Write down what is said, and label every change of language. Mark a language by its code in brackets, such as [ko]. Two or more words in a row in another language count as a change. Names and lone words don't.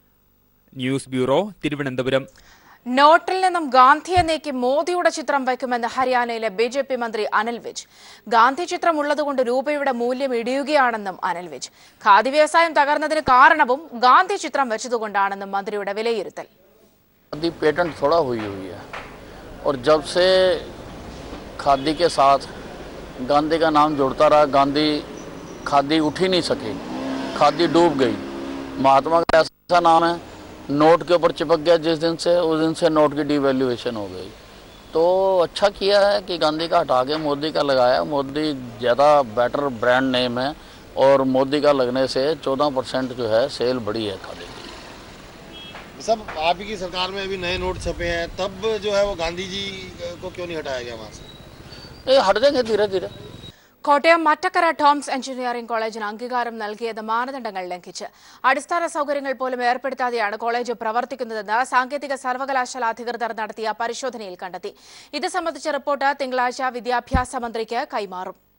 [ml] ന്യൂസ് ബ്യൂറോ, തിരുവനന്തപുരം. നോട്ടിൽ നിന്നും ഗാന്ധിയെ നീക്കി മോദിയുടെ ചിത്രം വയ്ക്കുമെന്ന് ഹരിയാനയിലെ BJP മന്ത്രി അനിൽ വിജ്. ഗാന്ധി ചിത്രം ഉള്ളതുകൊണ്ട് രൂപയുടെ മൂല്യം ഇടിയുകയാണെന്നും അനിൽ വിജ്. ഖാദി വ്യവസായം തകർന്നതിന് കാരണവും ഗാന്ധി ചിത്രം വെച്ചതുകൊണ്ടാണെന്നും മന്ത്രിയുടെ വിലയിരുത്തൽ. [hi] पेटेंट थोड़ा हुई है और जब से खादी के साथ गांधी का नाम जुड़ता रहा, खादी उठ ही नहीं सकी, खादी डूब गई. महात्मा का ऐसा नाम है, नोट के ऊपर चिपक गया जिस दिन से, उस दिन से नोट की डिवैल्यूएशन हो गई. तो अच्छा किया है कि गांधी का हटा के मोदी का लगाया. मोदी ज़्यादा [en] better brand name [hi] है और मोदी का लगने से 14% जो है सेल बढ़ी है खादी. सब आप ही की सरकार में अभी नए नोट छपे हैं, तब जो है वो गांधी जी को क्यों नहीं हटाया गया वहाँ से? ये हट जाएंगे धीरे धीरे. [ml] കോട്ടയം മറ്റക്കര ടോംസ് എഞ്ചിനീയറിംഗ് കോളേജിന് അംഗീകാരം നൽകിയത് മാനദണ്ഡങ്ങൾ ലംഘിച്ച്. അടിസ്ഥാന സൗകര്യങ്ങൾ പോലും ഏർപ്പെടുത്താതെയാണ് കോളേജ് പ്രവർത്തിക്കുന്നതെന്ന് സാങ്കേതിക സർവകലാശാല അധികൃതർ നടത്തിയ പരിശോധനയിൽ കണ്ടെത്തി. ഇത് സംബന്ധിച്ച റിപ്പോർട്ട് തിങ്കളാഴ്ച വിദ്യാഭ്യാസ മന്ത്രിക്ക് കൈമാറും.